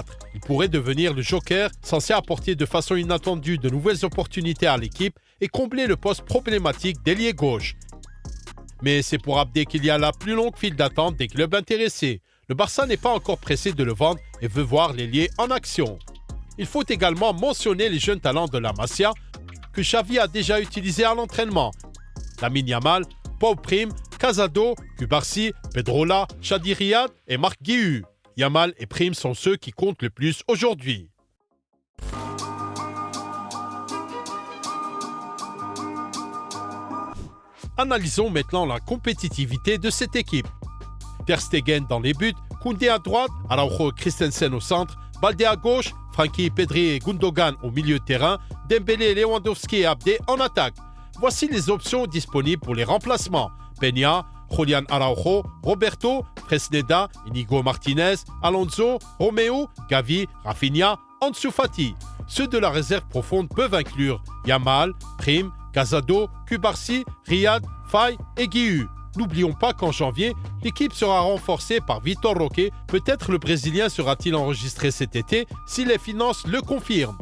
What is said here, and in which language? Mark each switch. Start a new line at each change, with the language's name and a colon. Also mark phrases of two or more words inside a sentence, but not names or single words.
French: Il pourrait devenir le joker censé apporter de façon inattendue de nouvelles opportunités à l'équipe et combler le poste problématique d'ailier gauche. Mais c'est pour Abde qu'il y a la plus longue file d'attente des clubs intéressés. Le Barça n'est pas encore pressé de le vendre et veut voir l'ailier en action. Il faut également mentionner les jeunes talents de la Masia que Xavi a déjà utilisés à l'entraînement. Lamine Yamal, Pau Prim, Casado, Cubarsí, Pedrola, Chadi Riyad et Marc Guihu. Yamal et Prim sont ceux qui comptent le plus aujourd'hui. Analysons maintenant la compétitivité de cette équipe. Ter Stegen dans les buts, Koundé à droite, Araujo et Christensen au centre, Balde à gauche, Frankie, Pedri et Gundogan au milieu de terrain, Dembélé, Lewandowski et Abde en attaque. Voici les options disponibles pour les remplacements. Peña, Julián Araujo, Roberto, Fresneda, Inigo Martinez, Alonso, Romeu, Gavi, Rafinha, Ansu Fati. Ceux de la réserve profonde peuvent inclure Yamal, Prim, Casado, Cubarsí, Riyad, Faye et Guihu. N'oublions pas qu'en janvier, l'équipe sera renforcée par Vitor Roque. Peut-être le Brésilien sera-t-il enregistré cet été si les finances le confirment.